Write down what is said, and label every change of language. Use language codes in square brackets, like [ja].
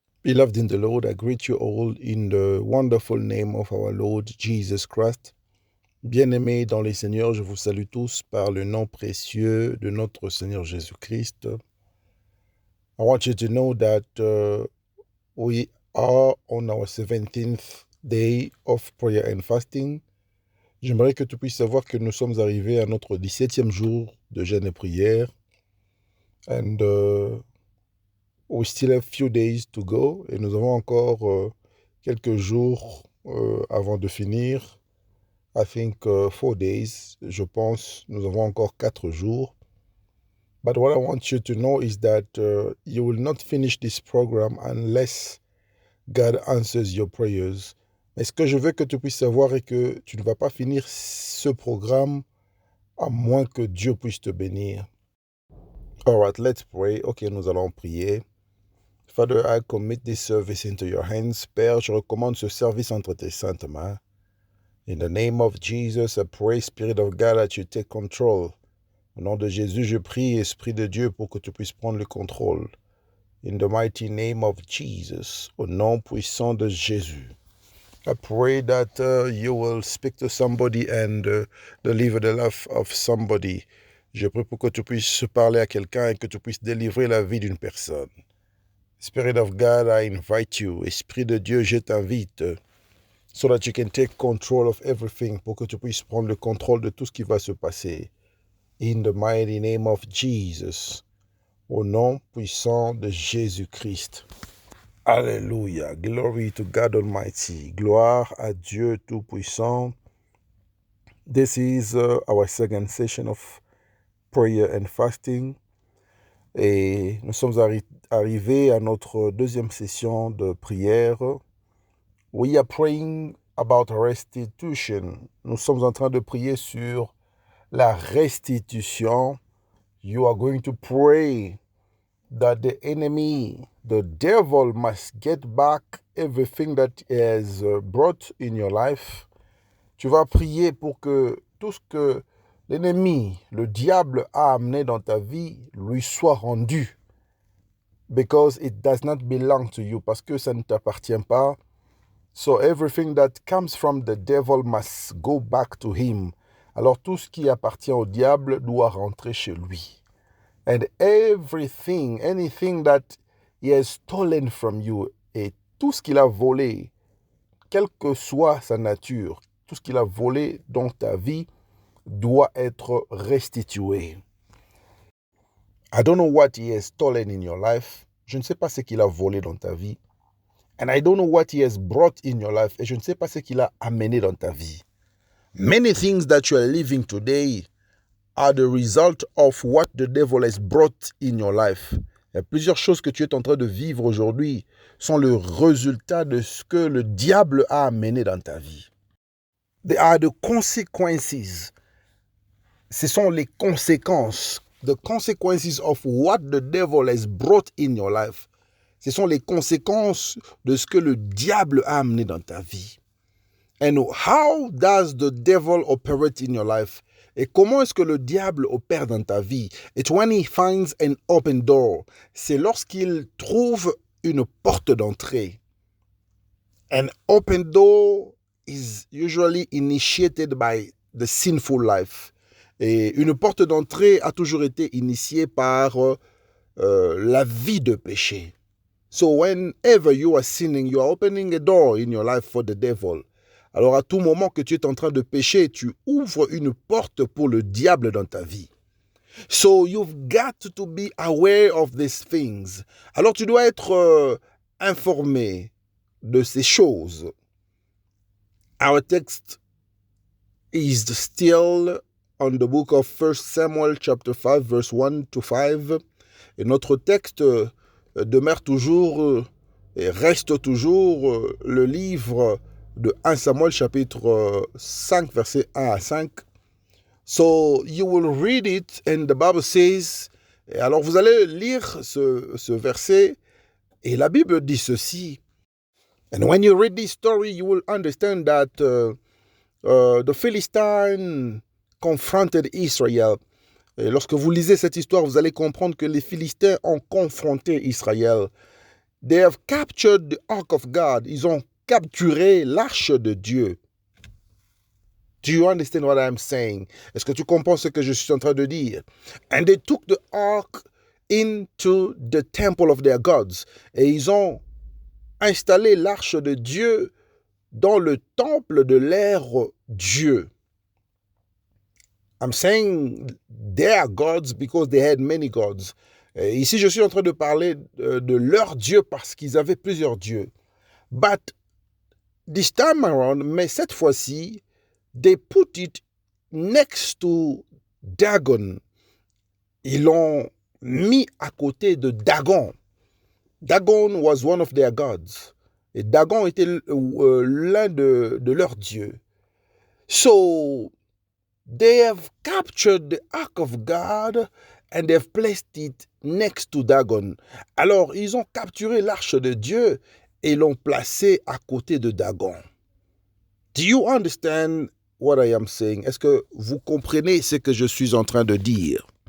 [en] Beloved in the Lord, I greet you all in the wonderful name of our Lord Jesus Christ. [fr] Bien-aimés dans les Seigneurs, je vous salue tous par le nom précieux de notre Seigneur Jésus-Christ. [en] I want you to know that we are on our 17th day of prayer and fasting. [fr] J'aimerais que tu puisses savoir que nous sommes arrivés à notre 17e jour de jeûne et prière. [en] And we still have few days to go. [fr] Et nous avons encore quelques jours avant de finir. [en] I think 4 days. [fr] Je pense nous avons encore 4 jours. [en] But what I want you to know is that you will not finish this program unless God answers your prayers. [fr] Mais ce que je veux que tu puisses savoir est que tu ne vas pas finir ce programme à moins que Dieu puisse te bénir. [en] All right, let's pray. [fr] Ok, nous allons prier. [en] Father, I commit this service into your hands. [fr] Père, je recommande ce service entre tes saintes mains. [en] In the name of Jesus, I pray, Spirit of God, that you take control. [fr] Au nom de Jésus, je prie, Esprit de Dieu, pour que tu puisses prendre le contrôle. [en] In the mighty name of Jesus, [fr] au nom puissant de Jésus. [en] I pray that you will speak to somebody and deliver the life of somebody. [fr] Je prie pour que tu puisses parler à quelqu'un et que tu puisses délivrer la vie d'une personne. [en] Spirit of God, I invite you. [fr] Esprit de Dieu, je t'invite. [en] So that you can take control of everything. [fr] Pour que tu puisses prendre le contrôle de tout ce qui va se passer. [en] In the mighty name of Jesus. [fr] Au nom puissant de Jésus-Christ. Alléluia. [en] Glory to God Almighty. [fr] Gloire à Dieu Tout-Puissant. [en] This is our second session of prayer and fasting. [fr] Et nous sommes arrivés à notre deuxième session de prière. [en] We are praying about restitution. [fr] Nous sommes en train de prier sur la restitution. [en] You are going to pray that the enemy, the devil, must get back everything that he has brought in your life. [fr] Tu vas prier pour que tout ce que l'ennemi, le diable, a amené dans ta vie lui soit rendu. [en] Because it does not belong to you. [fr] Parce que ça ne t'appartient pas. [en] So everything that comes from the devil must go back to him. [fr] Alors tout ce qui appartient au diable doit rentrer chez lui. [en] And everything, anything that he has stolen from you, [fr] et tout ce qu'il a volé, quelle que soit sa nature, tout ce qu'il a volé dans ta vie doit être restitué. [en] I don't know what he has stolen in your life. [fr] Je ne sais pas ce qu'il a volé dans ta vie. [en] And I don't know what he has brought in your life. [fr] Et je ne sais pas ce qu'il a amené dans ta vie. [en] Many things that you are living today are the result of what the devil has brought in your life. [fr] Il y a plusieurs choses que tu es en train de vivre aujourd'hui sont le résultat de ce que le diable a amené dans ta vie. [en] They are the consequences. [fr] Ce sont les conséquences. [en] The consequences of what the devil has brought in your life. [fr] Ce sont les conséquences de ce que le diable a amené dans ta vie. [en] And how does the devil operate in your life? [fr] Et comment est-ce que le diable opère dans ta vie? [en] It's when he finds an open door. [fr] C'est lorsqu'il trouve une porte d'entrée. [en] An open door is usually initiated by the sinful life. [fr] Et une porte d'entrée a toujours été initiée par la vie de péché. [en] So whenever you are sinning, you are opening a door in your life for the devil. [fr] Alors à tout moment que tu es en train de pécher, tu ouvres une porte pour le diable dans ta vie. [en] So you've got to be aware of these things. [fr] Alors tu dois être informé de ces choses. [en] Our text is still on the book of 1 Samuel chapter 5 verse 1 to 5. [fr] Et notre texte demeure toujours et reste toujours le livre de 1 Samuel chapitre 5 verset 1 à 5. [en] So you will read it and the Bible says, [fr] et alors vous allez lire ce verset et la Bible dit ceci. [en] And when you read this story, you will understand that the Philistines confronted Israel. [fr] Et lorsque vous lisez cette histoire, vous allez comprendre que les Philistins ont confronté Israël. [en] They have captured the ark of God. [fr] Ils ont capturé l'arche de Dieu. [en] Do you understand what I'm saying? [fr] Est-ce que tu comprends ce que je suis en train de dire? [en] And they took the ark into the temple of their gods. [fr] Et ils ont installé l'arche de Dieu dans le temple de leur Dieu. [en] I'm saying their gods because they had many gods. [fr] Ici, je suis en train de parler de leur Dieu parce qu'ils avaient plusieurs dieux. [en] But this time around, [fr] mais cette fois-ci, [en] they put it next to Dagon. [fr] Ils l'ont mis à côté de Dagon. [en] Dagon was one of their gods. [fr] Et Dagon était l'un de leurs dieux. [en] So, they have captured the ark of God and they've placed it next to Dagon. [fr] Alors, ils ont capturé l'arche de Dieu et l'ont placé à côté de Dagon. [en] Do you understand what I am saying? [fr] Est-ce que vous comprenez ce que je suis en train de dire?